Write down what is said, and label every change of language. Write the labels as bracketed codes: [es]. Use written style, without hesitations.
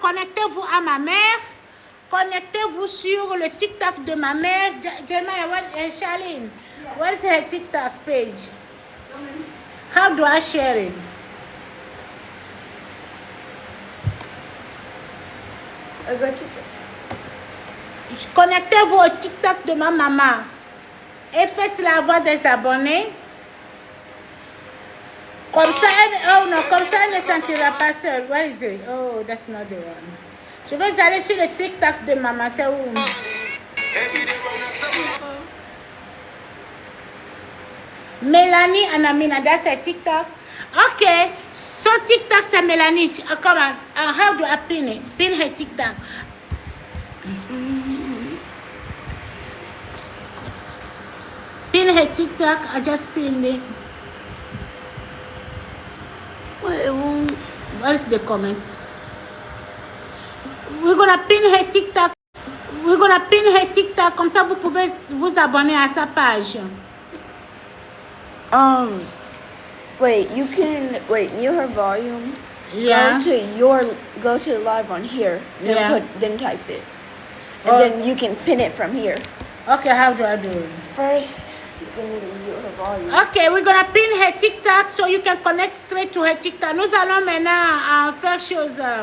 [fr] Connectez-vous à ma mère. Connectez-vous sur le TikTok de ma mère. [en] Charlene, what is her TikTok page? How do I share it? Go TikTok. [fr] Connectez-vous au TikTok de ma maman et faites-la avoir des abonnés. Comme ça, comme ça, elle ne sentira pas seule. [en] Where is it? Oh, that's not the one. [fr] Je vais aller sur le TikTok de maman. C'est où? [en] Mélanie Anamina, that's a TikTok. Okay, so TikTok c'est Mélanie. Come on, how do I pin it? Pin her TikTok. Pin her TikTok. I just pinned it. Wait, it won't. What is the comments? We're gonna pin her TikTok. We're gonna pin her TikTok. [fr] Comme ça, vous pouvez vous abonner à sa page. [en] Wait, you can mute her volume. Yeah. Go to live on here. Then Yeah. then type it, and then you can pin it from here. Okay, how do I do it? First, you can mute her volume. Okay, we're gonna pin her TikTok so you can connect straight to her TikTok. [fr] Nous allons maintenant faire chose.